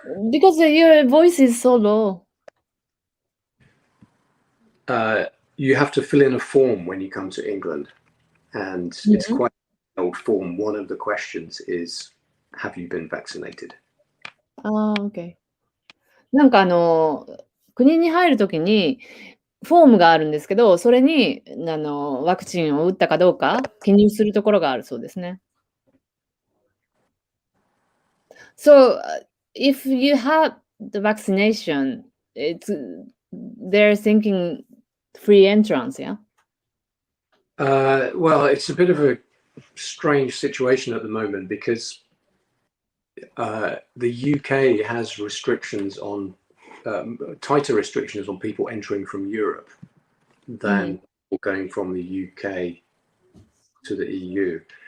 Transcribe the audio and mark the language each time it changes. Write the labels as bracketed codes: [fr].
[en] Because your voice is so low. You have to fill in a form when you come to England, and it's quite an old form. One of the questions is, have you been vaccinated? OK。 [ja] なんか国に入るときに、フォームがあるんですけど、それにワクチンを打ったかどうか記入するところがあるそうですね。 [en] So, if you have the vaccination, they're thinking free entrance, yeah? Well, it's a bit of a strange situation at the moment because the UK has restrictions on tighter restrictions on people entering from Europe than people going from the UK to the EU.